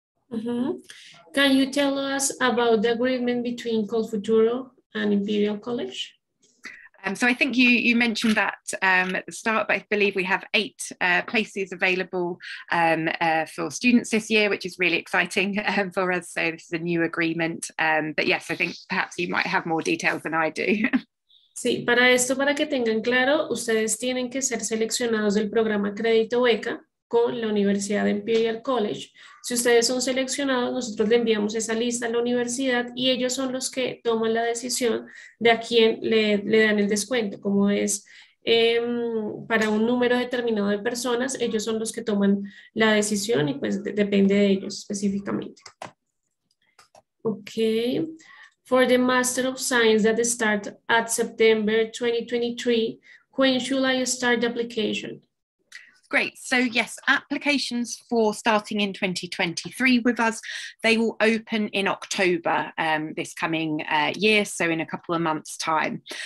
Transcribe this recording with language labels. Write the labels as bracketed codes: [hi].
[en] Can you tell us about the agreement between Colfuturo and Imperial College? So I think you mentioned that at the start, but I believe we have 8 places available for students this year, which is really exciting for us. So this is a new agreement. But yes, I think perhaps you might have more details than I do. [es] Sí, para esto, para que tengan claro, ustedes tienen que ser seleccionados del programa Crédito Beca con la Universidad de Imperial College. Si ustedes son seleccionados, nosotros le enviamos esa lista a la universidad y ellos son los que toman la decisión de a quién le dan el descuento. Como es para un número determinado de personas, ellos son los que toman la decisión y pues depende de ellos específicamente. [en] Okay. For the Master of Science that start at September 2023, when should I start the application? Great. So yes, applications for starting in 2023 with us, they will open in October this coming year, so in a couple of months' time.